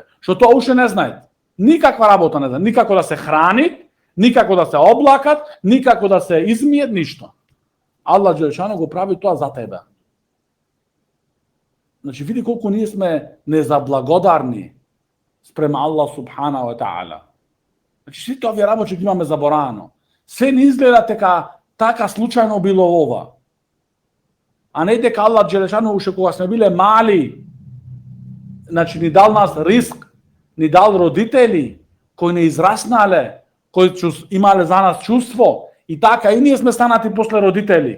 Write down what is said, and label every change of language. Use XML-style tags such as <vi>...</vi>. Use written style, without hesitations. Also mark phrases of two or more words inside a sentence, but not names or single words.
<mk>Што тоа уште не знае. Никаква работа не знае, никако да се храни, никако да се облакат, никако да се измијат, ништо.</mk> <ar>الله جل شأنه</ar> <mk>го прави тоа за тебе. Значи, види колку ние сме незаблагодарни спрема</mk> <ar>الله سبحانه وتعالى.</ar> <mk>Значи, сите овие работи ги имаме заборано. Се не изгледа така случајно било ова. А не дека Аллах Джелешану уште кога сме биле мали, значи ни дал нас риск, ни дал родители кои не израснале, кои имале за нас чувство, и така и ние сме станати после родители.</mk>